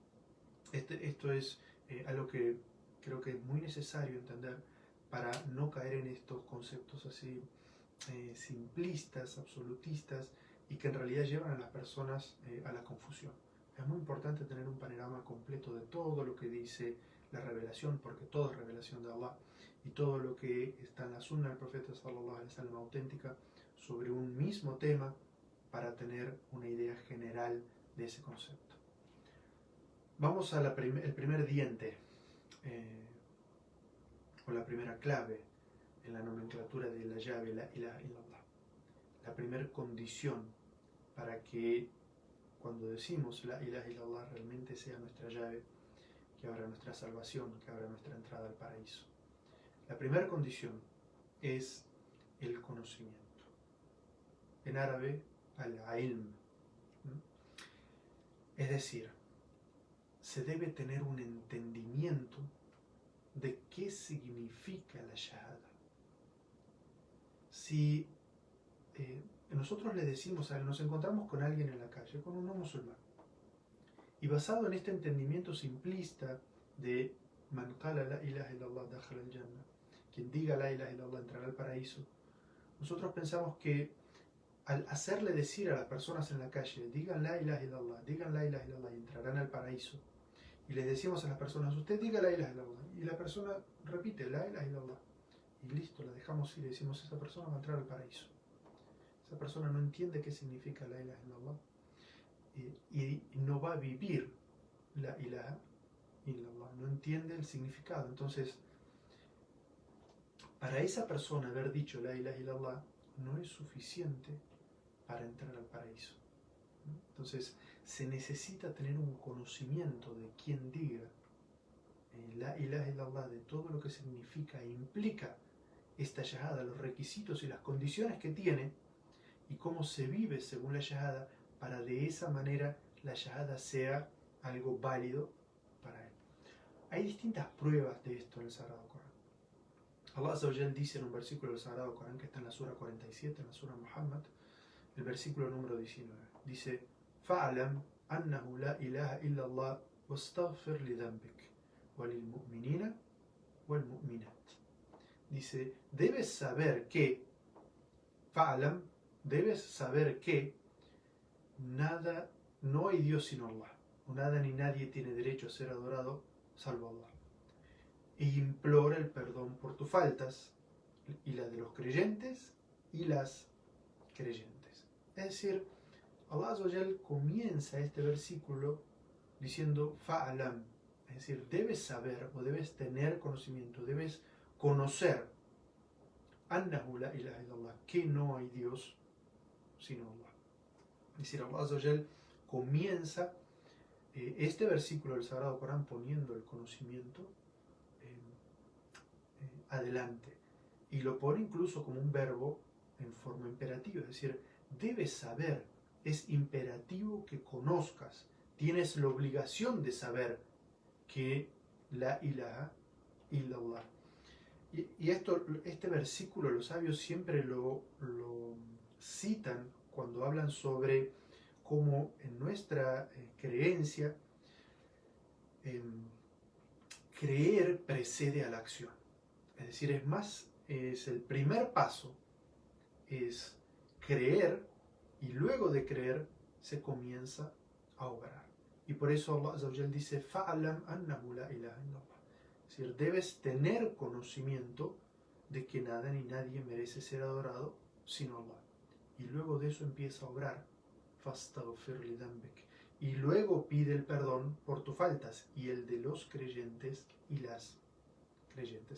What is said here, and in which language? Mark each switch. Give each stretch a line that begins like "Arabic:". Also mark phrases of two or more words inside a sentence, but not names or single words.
Spanish: Esto es algo que creo que es muy necesario entender para no caer en estos conceptos así simplistas, absolutistas, y que en realidad llevan a las personas a la confusión. Es muy importante tener un panorama completo de todo lo que dice la revelación, porque todo es revelación de Allah, y todo lo que está en la sunna del profeta
Arabic: صلى الله عليه وسلم
Spanish: auténtica sobre un mismo tema, para tener una idea general de ese concepto. Vamos al primer diente, o la primera clave en la nomenclatura de la llave,
Arabic: لا إله إلا الله.
Spanish: La primera condición para que cuando decimos
Arabic: لا إله إلا الله
Spanish: realmente sea nuestra llave que abra nuestra salvación, que abra nuestra entrada al paraíso. La primera condición es el conocimiento. En árabe, al-ilm. Es decir, se debe tener un entendimiento de qué significa la shahada. Si nosotros le decimos a él, nos encontramos con alguien en la calle, con un no musulmán, y basado en este entendimiento simplista
Arabic: de من قال لا إله إلا الله دخل الجنة,
Spanish: quien diga
Arabic: لا إله إلا الله
Spanish: entrará al paraíso, nosotros pensamos que al hacerle decir a las personas en la calle, digan
Arabic: لا إله إلا الله
Spanish: y entrarán al paraíso, y les decimos a las personas, usted diga
Arabic: لا إله إلا الله,
Spanish: y la persona repite
Arabic: لا إله إلا الله,
Spanish: y listo, la dejamos ir y le decimos, esa persona va a entrar al paraíso. Esa persona no entiende qué significa
Arabic: لا إله إلا الله
Spanish: y no va a vivir
Arabic: لا إله إلا الله,
Spanish: no entiende el significado. Entonces, para esa persona haber dicho
Arabic: لا إله إلا الله
Spanish: no es suficiente para entrar al paraíso. Entonces, se necesita tener un conocimiento de quien diga
Arabic: لا إله إلا الله,
Spanish: de todo lo que significa e implica esta shahada, los requisitos y las condiciones que tiene y cómo se vive según la shahada, para de esa manera la shahada sea algo válido para él. Hay distintas pruebas de esto en el Sagrado Corán.
Arabic: الله عز وجل
Spanish: dice en un versículo del Sagrado Corán que está en la Sura 47, en la Sura Muhammad, el versículo número 19, dice:
Arabic: فَعْلَمْ أَنَّهُ لَا إِلَهَ إِلَّا اللَّهُ وَاسْتَغْفِرْ لِذَنْبِكَ وَلِلْمُؤْمِنِينَ وَالْمُؤْمِنَاتِ.
Spanish: Dice, debes saber que, fa'alam, debes saber que nada, no hay Dios sino Allah, o nada ni nadie tiene derecho a ser adorado salvo Allah. E implora el perdón por tus faltas, y la de los creyentes y las creyentes. Es decir,
Arabic: الله عز وجل
Spanish: comienza este versículo diciendo fa'alam, es decir, debes saber o debes tener conocimiento, debes conocer
Arabic: أنه لا إله إلا الله,
Spanish: que no hay Dios sino Allah. Es decir,
Arabic: الله عز وجل
Spanish: comienza este versículo del Sagrado Corán poniendo el conocimiento adelante y lo pone incluso como un verbo en forma imperativa, es decir, debes saber, es imperativo que conozcas, tienes la obligación de saber que
Arabic: لا إله إلا الله.
Spanish: Y este versículo los sabios siempre lo citan cuando hablan sobre cómo en nuestra creencia creer precede a la acción. Es decir, es el primer paso, es creer, y luego de creer se comienza a obrar. Y por eso
Arabic: الله عز وجل
Spanish: dice,
Arabic: فاعلم أنه لا إله إلا الله.
Spanish: Es decir, debes tener conocimiento de que nada ni nadie merece ser adorado sino Allah. Y luego de eso empieza a obrar.
Arabic: فاستغفر لذنبك.
Spanish: Y luego pide el perdón por tus faltas y el de los creyentes y las creyentes.